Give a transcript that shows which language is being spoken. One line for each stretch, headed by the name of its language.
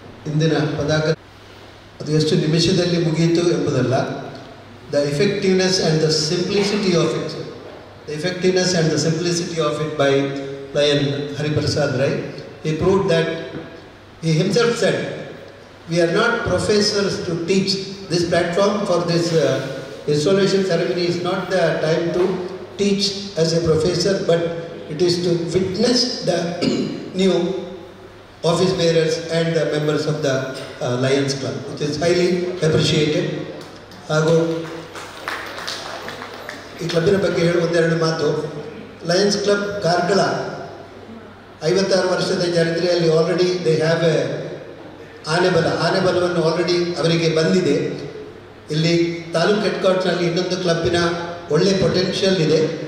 Kannada: ಇಂದಿನ ಪದಾರ್ಥ ಅದು ಎಷ್ಟು ನಿಮಿಷದಲ್ಲಿ ಮುಗಿಯಿತು ಎಂಬುದಲ್ಲ,
English: The effectiveness and the simplicity of it, the effectiveness and the simplicity of it by Lion Hariprasad Rai. He proved that he himself said, we are not professors to teach. This platform for this installation ceremony is not the time to teach as a professor, but it is to witness the new office bearers and the members of the Lions Club, which is highly appreciated.
Kannada: ಹಾಗೂ ಈ ಕ್ಲಬ್ಬಿನ ಬಗ್ಗೆ ಹೇಳುವ ಒಂದೆರಡು ಮಾತು. Lions club Karkala 56 ವರ್ಷದ ಚರಿತ್ರೆಯಲ್ಲಿ already
English: they have a
Kannada: ಆನೆಬಲವನ್ನು already ಅವರಿಗೆ ಬಂದಿದೆ. ಇಲ್ಲಿ ತಾಲೂಕು ಹೆಡ್ ಕ್ವಾರ್ಟರ್ನಲ್ಲಿ ಇನ್ನೊಂದು ಕ್ಲಬ್ಬಿನ ಒಳ್ಳೆ ಪೊಟೆನ್ಷಿಯಲ್ ಇದೆ.